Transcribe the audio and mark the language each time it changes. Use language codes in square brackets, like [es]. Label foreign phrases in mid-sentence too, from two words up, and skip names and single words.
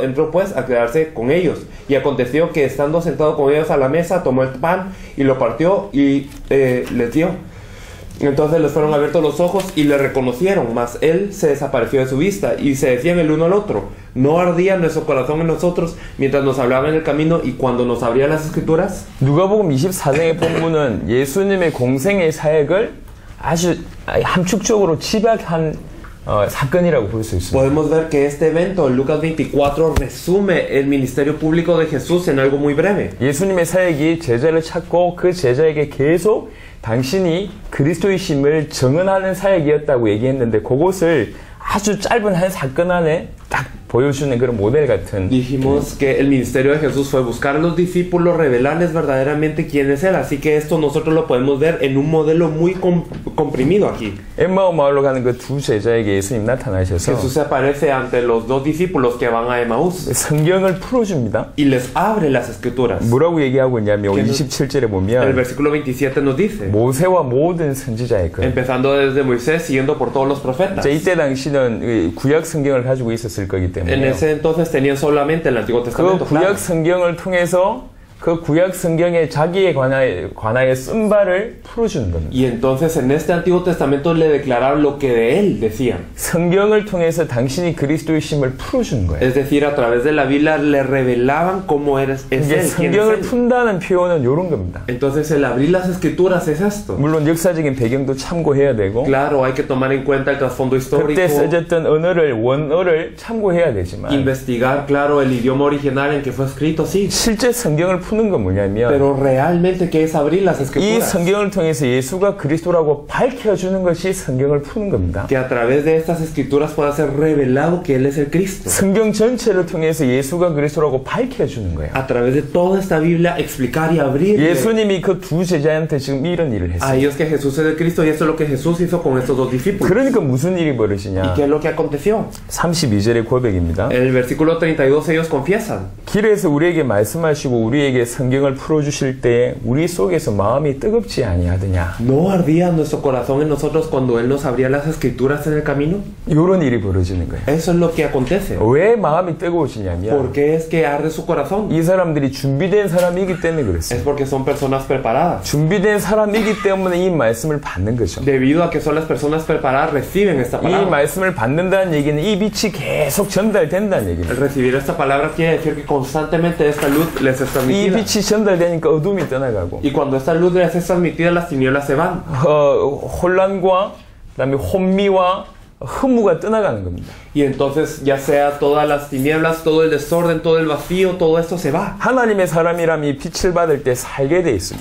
[es] Entró pues a quedarse con ellos. Y aconteció que estando sentado con ellos a la mesa, tomó el pan y lo partió y les dio. Entonces les fueron abiertos los ojos y le reconocieron, mas él se desapareció de su vista. Y se decían el uno al otro: ¿no ardía nuestro corazón en nosotros mientras nos hablaba en el camino y cuando nos abría las escrituras? [ko] 누가복음 24장의 본문은 예수님의 공생의 사역을 아주 함축적으로 집약한 사건이라고 볼 수 있습니다. [es] Podemos ver que este evento en Lucas 24 resume el ministerio público de Jesús en algo muy breve. [ko] 예수님의 사역이 제자를 찾고 그 제자에게 계속 당신이 그리스도이심을 증언하는 사역이었다고 얘기했는데 그것을 아주 짧은 한 사건 안에 딱 보여주는 그런 모델 같은. [es] Dijimos que el ministerio de Jesús fue buscar a los discípulos, revelarles verdaderamente quién es Él. Así que esto nosotros lo podemos ver en un modelo muy comprimido aquí. [ko] 엠마오 마을로 가는 그 두 제자에게 예수님 나타나셔서 [es] Jesús se aparece ante los dos discípulos que van a Emaús [ko] 성경을 풀어줍니다. [es] y les abre las escrituras. [ko] 뭐라고 얘기하고 있냐면 [es] ¿Qué nos- [ko] 27절에 [es] El [ko] 보면 [es] versículo 27 nos dice, [ko] 모세와 모든 선지자의 것. [es] empezando desde Moisés, siguiendo por todos los profetas. [ko] 이때 당시는 이 구약 성경을 가지고 있었을 거기 [es] En [ko] 때문에 [es] ese entonces tenían solamente el Antiguo [ko] 그 [es] Testamento. [ko] 구약 [es] Claro. [ko] 성경을 통해서 그 구약 성경에 자기에 관하여 쓴 바를 풀어주는 겁니다. [es] Y entonces en este Antiguo Testamento le declararon lo que de él decían. [ko] 성경을 통해서 당신이 그리스도이심을 풀어주는 거예요. [es] Es decir, a través de la Biblia le revelaban cómo es [ko] 이게 [es] él, quién es [ko] 성경을 [es] él. [ko] 푼다는 표현은 이런 겁니다. [es] Entonces el abrir las escrituras es esto. [ko] 물론 역사적인 배경도 참고해야 되고 [es] Claro, hay que tomar en cuenta el trasfondo histórico, [ko] 그때 써졌던 언어를 원어를 참고해야 되지만 [es] investigar, claro, el idioma original en que fue escrito, sí. [ko] 실제 성경을 푸는 건 뭐냐면 [es] Pero realmente, ¿qué es abrir las [ko] 이 [es] escrituras? [ko] 성경을 통해서 예수가 그리스도라고 밝혀주는 것이 성경을 푸는 겁니다. [es] Que a través de estas escrituras pueda ser revelado que Él es el Cristo. [ko] 성경 전체를 통해서 예수가 그리스도라고 밝혀주는 거예요. [es] A través de toda esta Biblia explicar y abrir [ko] 예수님이 그 두 제자한테 지금 이런 일을 [es] a [ko] 했어요. [es] ellos que Jesús es el Cristo, y esto es lo que Jesús hizo con estos dos discípulos. [ko] 그러니까 무슨 일이 [es] ¿Y [ko] 벌어지냐? [es] qué es lo que aconteció? [ko] 32절의 고백입니다. [es] En el versículo 32 ellos confiesan. [ko] 길에서 우리에게 말씀하시고 우리에게 성경을 풀어주실 때 우리 속에서 마음이 뜨겁지 아니하더냐? [es] ¿No ardía nuestro corazón en nosotros cuando Él nos abría las escrituras en el camino? [ko] 이런 일이 벌어지는 거예요. [es] Eso es lo que acontece. [ko] 왜 마음이 [es] ¿Por [ko] 뜨거워지냐면 [es] qué es que arde su corazón? [ko] 이 사람들이 준비된 사람이기 때문에 [es] Es [ko] 그랬어요. [es] porque son personas preparadas. [ko] 준비된 사람이기 때문에 이 말씀을 받는 거죠. [es] Debido a que son las personas preparadas, reciben esta [ko] 이 [es] palabra. [ko] 말씀을 받는다는 얘기는 이 빛이 계속 전달된다는 [es] El [ko] 얘기입니다. [es] recibir esta palabra quiere decir que constantemente esta luz les es [ko] 이 [es] transmitida. [ko] 빛이 전달되니까 어둠이 떠나가고 [es] Y cuando esta luz les es transmitida, las tinieblas se van. [ko] 혼란과 그다음에 혼미와 허무가 떠나가는 겁니다. [es] Y entonces, ya sea todas las tinieblas, todo el desorden, todo el vacío, todo esto se va. [ko] 하나님의 사람이라면 이 빛을 받을 때 살게 돼 있습니다.